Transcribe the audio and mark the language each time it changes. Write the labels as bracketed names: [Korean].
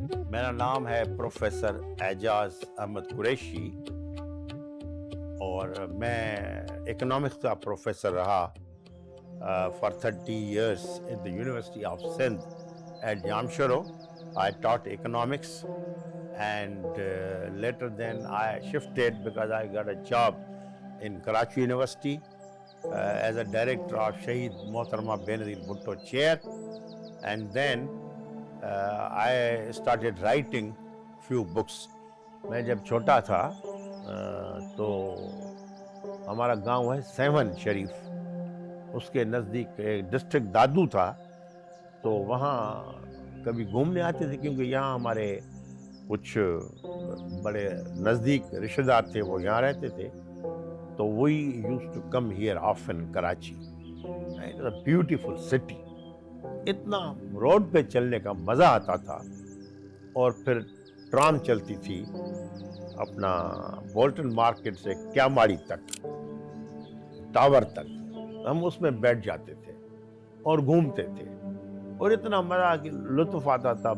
[Urdu] میرا نام ہے پروفیسر اعجاز احمد قریشی اور میں اکنامکس کا پروفیسر رہا [English] for 30 years in the University of Sindh at Jamshoro. I taught economics and later then I shifted because I got a job in Karachi University as a director of Shaheed Mohtarama Benazir Bhutto Chair, and then I started writing few books. [Urdu] میں جب چھوٹا تھا تو ہمارا گاؤں ہے seven شریف, اس کے نزدیک ایک ڈسٹرکٹ دادو تھا, تو وہاں کبھی گھومنے آتے تھے کیونکہ یہاں ہمارے کچھ بڑے نزدیک رشتہ دار تھے, وہ یہاں رہتے تھے. تو وہی [English] used to come here often Karachi. Beautiful city. [Urdu] اتنا روڈ پہ چلنے کا مزہ آتا تھا. اور پھر ٹرام چلتی تھی اپنا بولٹن مارکیٹ سے کیاماڑی تک, ٹاور تک. ہم اس میں بیٹھ جاتے تھے اور گھومتے تھے اور اتنا مزہ کہ لطف آتا تھا.